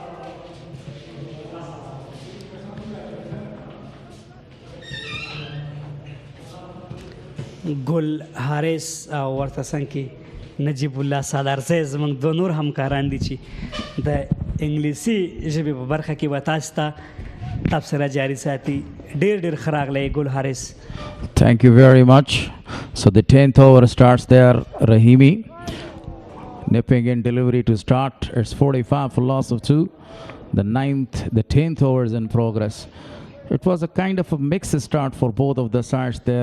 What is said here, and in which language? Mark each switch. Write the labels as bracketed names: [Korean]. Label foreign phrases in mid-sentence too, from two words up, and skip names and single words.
[Pashto] ګل حارث او ورته څنګ کې نجیب الله صدرزی زموږ 2 نور همکاران دي چې د انګلیسي ژبې په برخه کې به تاسو ته تبصره جاري ساتي ډېر ښه راغلی ګل حارث [English] Thank you very much. So the 10th over starts there, Rahimi. Nipping in delivery to start. It's 45 for loss of 2. The 10th over is in progress. It was a kind of a mixed start for both of the sides there.